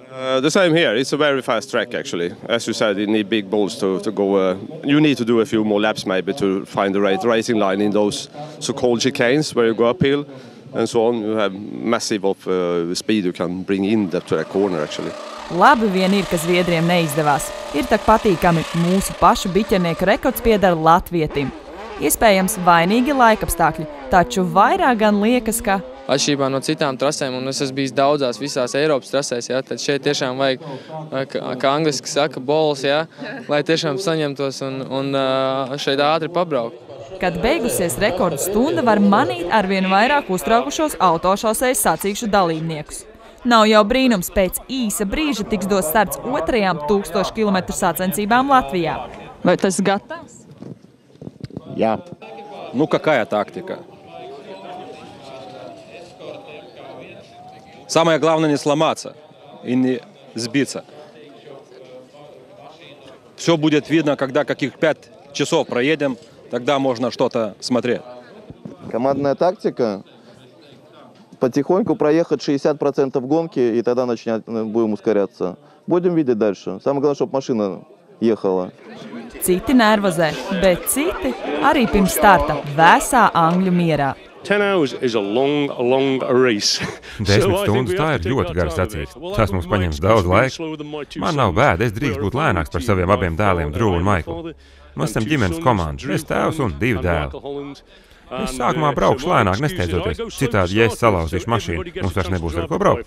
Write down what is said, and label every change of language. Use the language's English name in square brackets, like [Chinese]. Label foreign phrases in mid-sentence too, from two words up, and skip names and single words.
[English] The same here. It's a very fast track actually. As you said, you need big balls to go. You need to do a few more laps maybe to find the right racing line in those so-called chicanes where you go uphill and so on. You have massive of speed you can bring in to that corner actually. [Latvian] Labi vien ir, ka Zviedriem neizdevās. Ir tak patīkami, mūsu pašu biķernieku rekords pieder latvietim. Iespējams, vainīgi laikapstākļi, taču vairāk gan liekas, ka atšķirībā no citām trasēm, un es esmu bijis daudzās visās Eiropas trasēs, tad šeit tiešām vajag, kā angliski saka, balls, lai tiešām saņemtos un šeit ātri pabraukt. Kad beigusies rekordu stunda, var manīt arvien vairāk uztraukušos autošosejas sacīkšu dalībniekus. Nav jau brīnums, pēc īsa brīža tiks dots starts 1000 km sacensībām Latvijā. Vai tas gatavs? [Russian] Я. Какая тактика? Самое главное не сломаться и не сбиться. Все будет видно, когда каких 5 часов проедем, тогда можно что-то смотреть. Командная тактика. Потихоньку проехать 60% гонки, и тогда будем ускоряться. Будем видеть дальше. Самое главное, чтобы машина ехала. [Latvian] Citi nervozē, bet citi arī pirms starta vēsā angļu mierā. [English] 10 hours is a long race. [Latvian] 10 stundas tā ir ļoti gara sacīksts. Tas mums paņems daudz laika. Man nav bēda, es drīkst būt lēnāks par saviem abiem dēliem, Drew un Maiklu. Mēs esam ģimenes komanda, es tēvs un 2 dēli. Es sākumā braukšu lēnāk, nesteidzoties. Citādi, ja es salauzīšu mašīnu, mums vairs nebūs ar ko braukt.